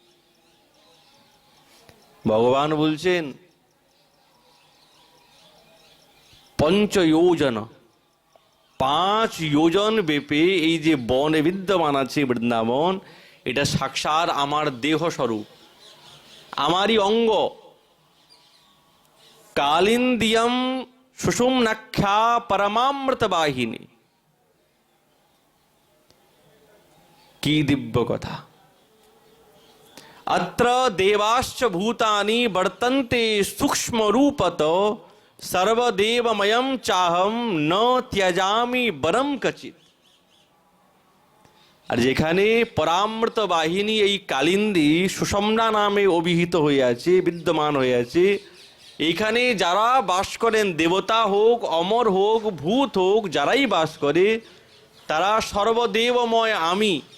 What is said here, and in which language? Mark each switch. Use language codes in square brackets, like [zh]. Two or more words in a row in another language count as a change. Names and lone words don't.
[bn] ভগবান বলছেন পঞ্চ যোজন, 5 যোজন ব্যাপী এই যে বনে বিদ্যমান আছে বৃন্দাবন, এটা সাক্ষাৎ আমার দেহ স্বরূপ, আমারই অঙ্গ। [sa] কালিন্দিয়ম সুষুম্নাখ্যা পরমামৃত বাহিনী। [bn] কি দিব্য কথা! [sa] अत्र देवाश्च भूतानि वर्तन्ते सूक्ष्म रूपत सर्वदेवमयं चाहम न त्यजामि बरम कचित। [bn] আর যেখানে পরামৃত বাহিনী এই কালিন্দী সুষুম্না নামে অভিহিত হয়ে আছে, বিদ্যমান হয়ে আছে, এইখানে যারা বাস করেন, দেবতা হোক, অমর হোক, ভূত হোক, যারাই বাস করে, তারা সর্বদেবময় আমি।